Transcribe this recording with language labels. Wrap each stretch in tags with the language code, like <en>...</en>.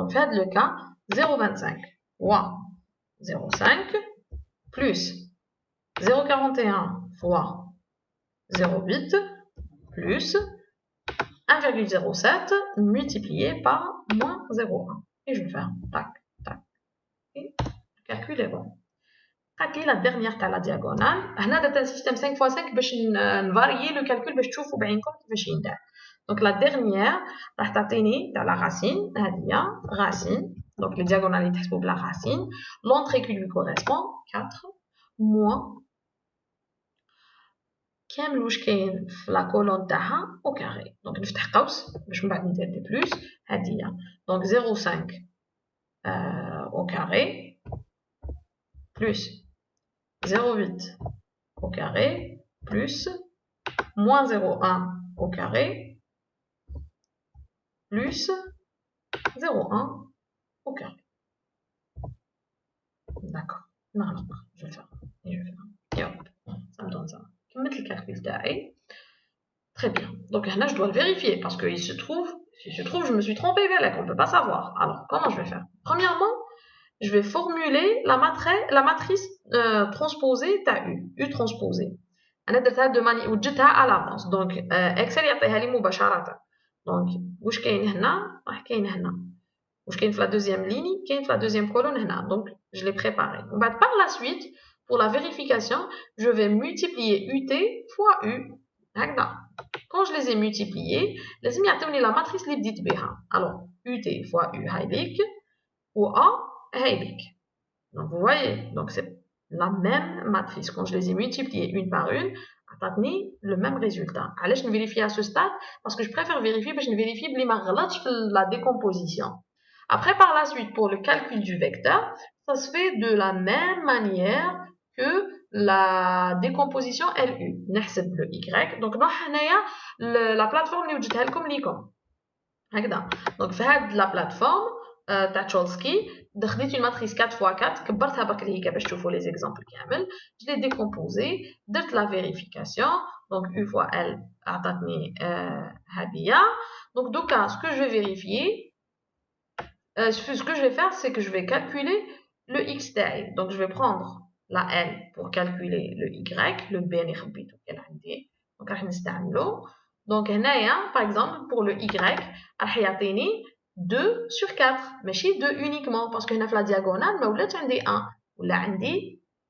<fr>Donc في هذا le cas 0,25 fois 0,5 plus 0,41 fois 0,8 plus 1,07 multiplié par moins 0,1. Et je vais faire tac, tac. Et le calcul est bon. La dernière تاع la diagonale.</fr> <ar>هنا درت un système 5 x 5 باش نفاريي le calcul باش تشوفوا بعينكم كيفاش يندار.</ar> <fr>Donc la dernière راح تعطيني تاع la racine هذه racine. Donc les diagonales يتحسبوا بلا racine. L'entrée qui lui correspond 4 moins</fr> <ar>كامل واش كاين في la colonne</ar> <fr>تاعها au carré. Donc</fr> <ar>نفتح قوس باش من بعد ندير دي بلس هذه.</ar> <fr>Donc 0,5 au carré plus 0,8 au carré plus moins 0,1 au carré plus 0,1 au carré. D'accord, non, je vais faire. Et hop, ça me donne ça. Je vais mettre le calcul تاعي. Très bien. Donc là, je dois le vérifier parce qu'il se trouve, je me suis trompée, on ne peut pas savoir. Alors, comment je vais faire? Premièrement, je vais formuler la matrice transposée تاع U transposée.</fr> <ar>أنا درتها</ar> <fr>de manière</fr> <ar>وجدتها à l'avance.</ar> <fr>Donc</fr> <ar>Excel يعطيها لي مباشرة. Donc واش كاين هنا راح كاين هنا. واش كاين في la deuxième ligne كاين في la deuxième colonne هنا. Donc je l'ai préparé.</ar> <fr>Par la suite, pour la vérification, je vais multiplier UT fois U.</fr> <ar>هكذا.</ar> <fr>Quand je les ai multipliés,</fr> <ar>لازم يعطيوني</ar> <fr>la matrice اللي بديت بها. Alors UT fois U هايليك و A هايليك. Donc vous voyez, donc c'est la même matrice. Quand je les ai multipliées une par une,</fr> <ar>عطاتني</ar> <fr>le même résultat. علاش نفيريفي à ce stade? Parce que je préfère vérifier</fr> <ar>باش نفيريفي بلي ما غلطش في la décomposition.</ar> <fr>Après, par la suite, pour le calcul du vecteur, ça se fait de la même manière que la décomposition LU.</fr> <ar>نحسب le Y. Donc نروح هنايا la plateforme اللي وجدتها لكم ليكم. هكذا. Donc في هاد la plateforme تاع تشولسكي خديت une matrice 4x4 كبرتها بكري هيك باش تشوفوا les exemples كامل</ar> <fr>je l'ai décomposé</fr> <ar>درت la vérification donc une fois elle عطاتني هذه donc دوكا ce que je vais vérifier</ar> <fr>ce que je vais faire c'est que je vais calculer le x تاعي donc je vais prendre la L pour calculer le y le B اللي خبيته كان عندي donc</fr> <ar>راح نستعمله</ar> <fr>donc هنايا par exemple pour le y راح يعطيني 2 sur 4 ماشي 2 uniquement parce que هنا في la diagonale ما ولات عندي 1 ولا عندي</fr>